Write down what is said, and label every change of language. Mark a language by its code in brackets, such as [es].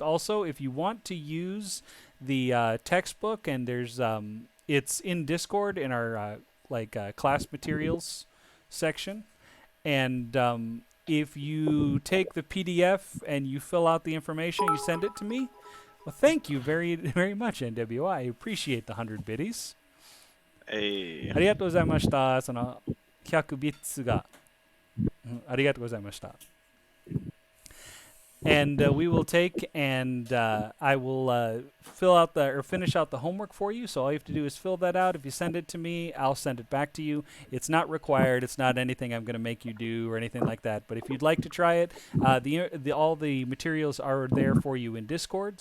[en] Also, if you want to use the textbook, and it's in Discord in our class materials section. And if you take the PDF and you fill out the information, you send it to me. Well, thank you very, very much, NWI. I appreciate the 100 biddies. [ja] ありがとうございました。その100ビッツが、ありがとうございました。 [en] And we will take and I will finish out the homework for you. So all you have to do is fill that out. If you send it to me, I'll send it back to you. It's not required. It's not anything I'm going to make you do or anything like that. But if you'd like to try it, all the materials are there for you in Discord.